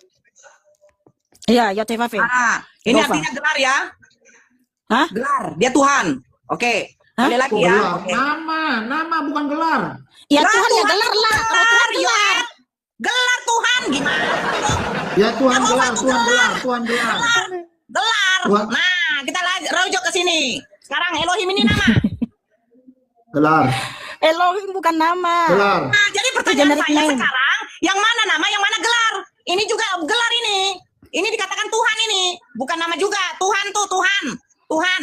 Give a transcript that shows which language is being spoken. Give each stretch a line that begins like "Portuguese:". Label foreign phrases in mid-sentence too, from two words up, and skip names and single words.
Indonesian: Iya, Yod-Heh-Vav. Ah, ini Yehova. artinya gelar ya. Hah? Gelar, dia Tuhan. Oke. Sekali lagi Oh, ya. gelar. Oke. Nama bukan gelar. Ya Lah, Tuhan ya Tuhan gelar itu lah. Kalau Tuhan gelar. Gelar Tuhan gimana? Ya Tuhan Yehova gelar, itu Tuhan gelar, gelar. Tuhan gelar. Gelar. Tuhan. Nah, kita rujuk ke sini. Sekarang Elohim ini nama. Gelar, Elohim bukan nama. gelar. Nah, jadi pertanyaan generic saya name. sekarang, yang mana nama, yang mana gelar? Ini juga gelar ini. Ini dikatakan Tuhan ini, bukan nama juga. Tuhan tuh Tuhan. Tuhan.